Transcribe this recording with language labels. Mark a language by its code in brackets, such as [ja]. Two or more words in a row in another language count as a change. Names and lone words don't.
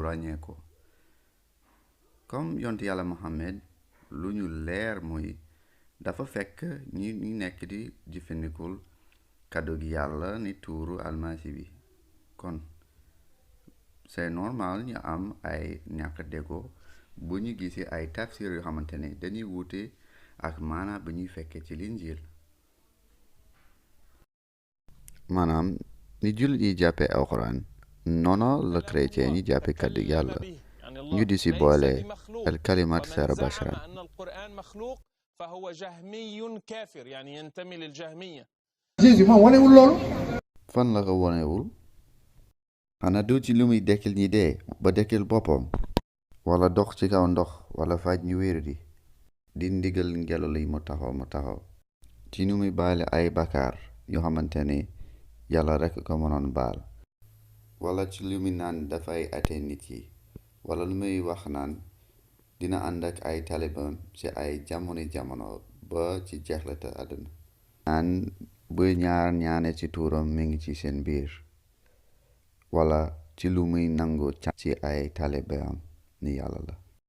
[wo] ràññee ko comme yonent yàlla Muhammad lu ñu leer muy dafa fekk ñi nekk di jëfandikul kàddu gi yàlla ni tuuru almasi bi kon [fr] c'est normal [wo] ñu am ay ñàkk déggoo bu ñu gisee ay tafsir yoo xamante ne dañuy wuute ak maana bi ñuy fekkee ci linjiil maanaam ni jullit yi jàppee alxuraan noonu la chrétien yi jàppee kàddu yàlla ñu di si boole [ar] الكلمة صار بشرا فهو جهمي كافر يعني ينتمي للجهمية. [wo] Jésus moom wanewul loolu fan la ko wanewul xanaa du ci lu muy dekkil ñi dee ba dekkil boppam wala dox ci kaw ndox wala faj ñu wér di ndigal ngelaw li mu taxaw ci nu muy baale ay bakaar yoo xamante ne yàlla rekk ko mënoon baal wala ci lu muy naan dafay ate nit yi wala lu muy wax naan dina ànd ak ay taliban ci ay jamono ba ci jeexlata àdduna naan bu ñaane ci tuuram mi ngi ci seen biir wala ci lu muy nangu ci ay taliban ni yàlla la